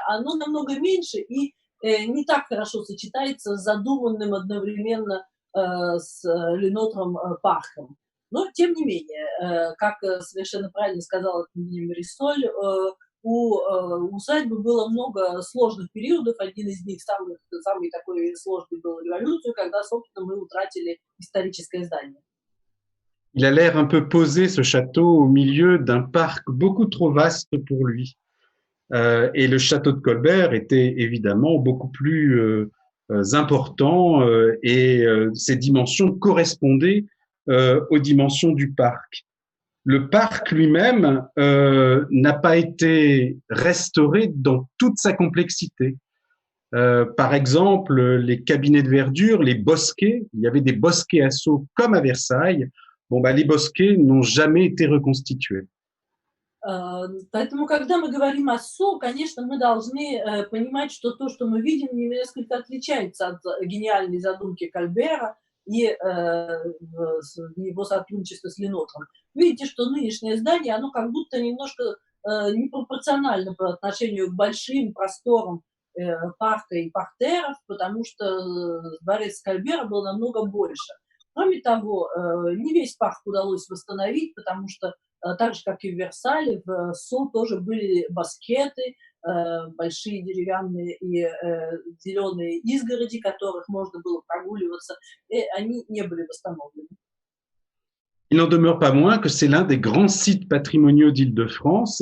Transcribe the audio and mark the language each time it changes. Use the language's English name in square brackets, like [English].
[Russian] Оно намного меньше и не так хорошо сочетается с задуманным одновременно с Ле Нотром парком. Но, тем не менее, как совершенно правильно сказала Марисоль, у усадьбы было много сложных периодов. Один из них, самый такой sложный, был революцию, когда, собственно, мы утратили историческое здание. [French] Il a l'air un peu posé, ce château, au milieu d'un parc beaucoup trop vaste pour lui. Et le château de Colbert était évidemment beaucoup plus important et ses dimensions correspondaient aux dimensions du parc. Le parc lui-même n'a pas été restauré dans toute sa complexité. Par exemple, les cabinets de verdure, les bosquets, il y avait des bosquets à Sceaux comme à Versailles. Les bosquets n'ont jamais été reconstitués. [Russian] Поэтому, когда мы говорим о Со, конечно, мы должны понимать, что то, что мы видим, несколько отличается от гениальной задумки Кольбера и его сотрудничества с Ле Нотром. Видите, что нынешнее здание, оно как будто немножко непропорционально по отношению к большим просторам парка и партеров, потому что дворец Кольбера был намного больше. Кроме того, не весь парк удалось восстановить, потому что так же, как и в Версале, в Со тоже были баскеты, большие деревянные и зеленые изгороди, которых можно было прогуливаться, и они не были восстановлены. [French] Il n'en demeure pas moins que c'est l'un des grands sites patrimoniaux d'Île-de-France.